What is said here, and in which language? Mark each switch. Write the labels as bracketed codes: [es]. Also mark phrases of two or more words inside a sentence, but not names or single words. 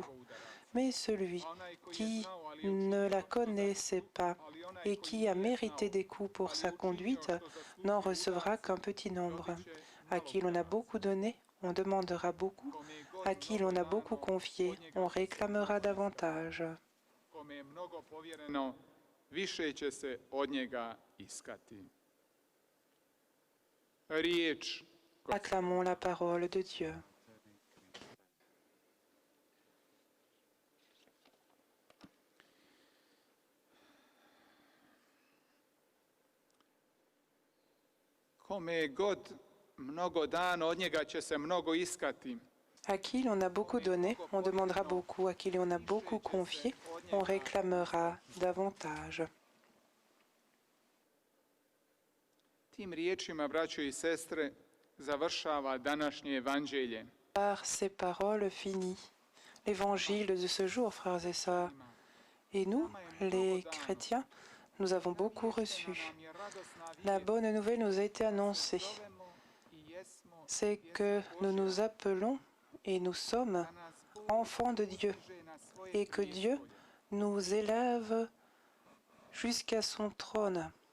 [fr] Mais celui qui ne la connaissait pas et qui a mérité des coups pour sa conduite n'en recevra qu'un petit nombre. À qui l'on a beaucoup donné, on demandera beaucoup. À qui l'on a beaucoup confié, on réclamera davantage. [hr] Više će se od njega iskati. Riječ. [fr] Acclamons la parole de Dieu. [hr] Kome god mnogo dano, od njega će se mnogo iskati. [fr] À qui l'on a beaucoup donné, on demandera beaucoup. À qui l'on a beaucoup confié, on réclamera davantage. [hr] Tim riječima, braćo i sestre, završava današnje evanđelje. [fr] Par ces paroles finit l'évangile de ce jour, frères et sœurs. Et nous, les chrétiens, nous avons beaucoup reçu. La bonne nouvelle nous a été annoncée. C'est que nous nous appelons et nous sommes enfants de Dieu et que Dieu nous élève jusqu'à son trône.